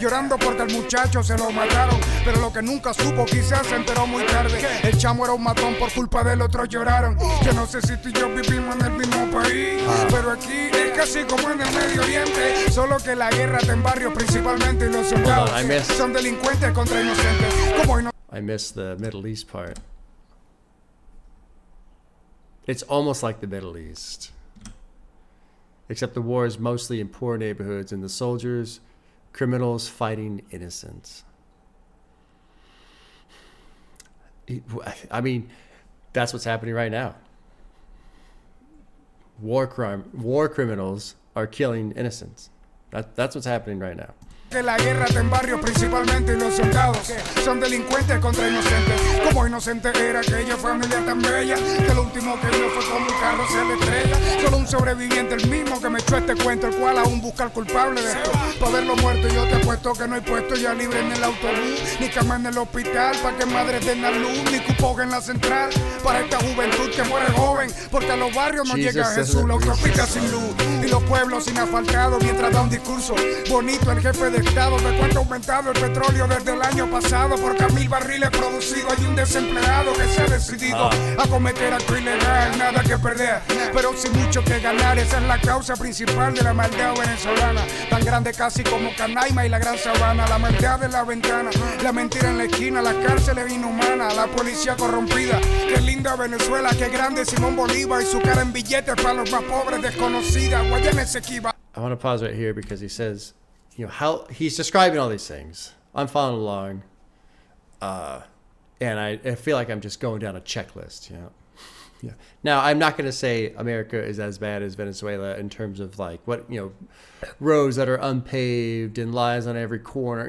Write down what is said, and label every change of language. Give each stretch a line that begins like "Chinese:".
Spanish: llorando porque al muchacho se lo mataron. Pero lo que nunca supo quizás se enteró muy tarde. El chamo era un matón, por culpa del otro lloraron. Yo no sé si tú y yo vivimos en el mismo país, pero aquí es casi como en el Medio Oriente. Solo que la guerra está en barrios principalmente y los soldados son delincuentes contra inocentes.
English: I missed the Middle East part. It's almost like the Middle East. Except the war is mostly in poor neighborhoods and the soldiers, criminals fighting innocents. I mean, that's what's happening right now. War criminals are killing innocents. That's what's happening right now.
Spanish: Que la guerra está en barrios principalmente y los soldados son delincuentes contra inocentes. Como inocente era aquella familia tan bella que lo último que vio fue como un carro se le estrella. Solo un sobreviviente, el mismo que me echó este cuento, el cual aún busca al culpable de esto. Para verlo muerto yo te apuesto que no hay puesto ya libre en el autobús, ni cama en el hospital para que madres den la luz, ni cupo en la central para esta juventud que muere joven, porque a los barrios no llega Jesús, la autopista sin luz y los pueblos sin asfaltado, mientras da un discurso bonito el jefe de Estado de cuánto ha aumentado el petróleo desde el año pasado, porque a 1000 barriles producidos hay un desempleado que se ha decidido a cometer acto ilegal, nada que perder, pero sin mucho que ganar. Esa es la causa principal de la maldad venezolana, tan grande casi como Canaima y la Gran Sabana. La maldad de la ventana, la mentira en la esquina, la cárcel es inhumana, la policía corrompida. Qué linda Venezuela, qué grande Simón Bolívar y su cara en billetes para los más pobres, desconocida. Guayana Esequiba.
English: I want to pause right here because he says, you know, how he's describing all these things. I'm following along, and I feel like I'm just going down a checklist, you know. Yeah. Now, I'm not going to say America is as bad as Venezuela in terms of like what, you know, roads that are unpaved and lies on every corner.